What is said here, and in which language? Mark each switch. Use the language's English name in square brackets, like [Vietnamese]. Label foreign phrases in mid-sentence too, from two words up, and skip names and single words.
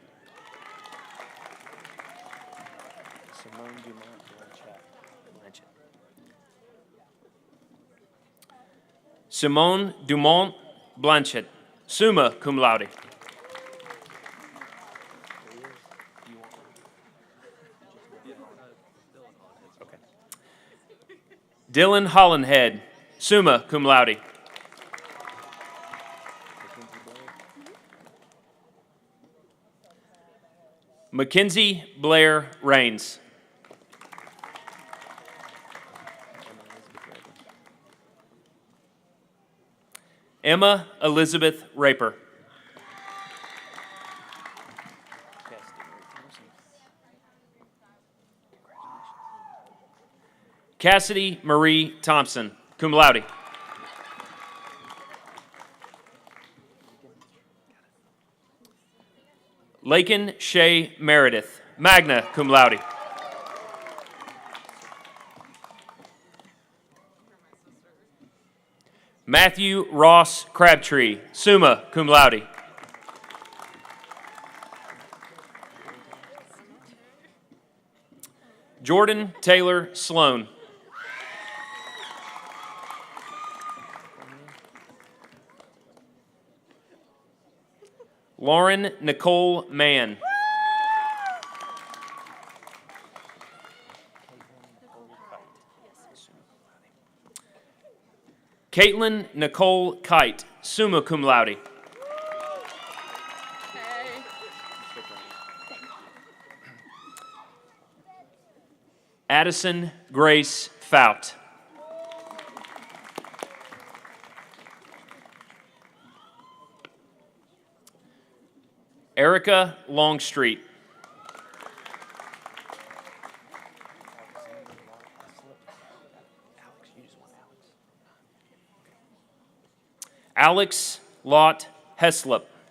[English] Simone Dumont Blanchett, [Latin] summa cum laude. [English] Dylan Hollenhead, [Latin] summa cum laude. [English] Mackenzie Blair Rains. Emma Elizabeth Raper. Cassidy Marie Thompson, cum laude. Lakin Shay Meredith, [Latin] magna cum laude. [English] Matthew Ross Crabtree, [Latin] summa cum laude. [English] Jordan Taylor Sloan. Lauren Nicole Mann. Caitlin Nicole Kite, [Latin] summa cum laude. [English] Addison Grace Fout. Erica Longstreet. Alex Lott Heslop.